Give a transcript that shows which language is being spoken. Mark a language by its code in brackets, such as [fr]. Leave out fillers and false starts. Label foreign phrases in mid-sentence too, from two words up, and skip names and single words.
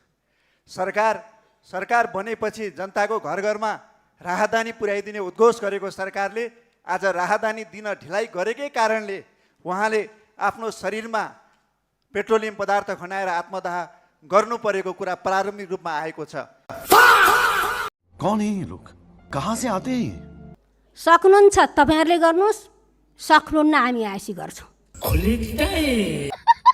[ne] सरकार बनेपछि जनताको घर घरमा राहदानी पुर्याइदिने उद्घोष गरेको सरकारले आज राहदानी दिन ढिलाइ गरेकै कारणले उहाँले आफ्नो शरीरमा पेट्रोलियम पदार्थ खनाएर आत्मदाह गर्नु परेको कुरा प्रारम्भिक रूपमा आएको छ। [hi] कौन है ये लोग, कहाँ से आते हैं? [ne] सक्नुहुन्छ तपाईँहरूले गर्नुहोस्, सक्नुहुन्न हामी आएपछि गर्छौँ।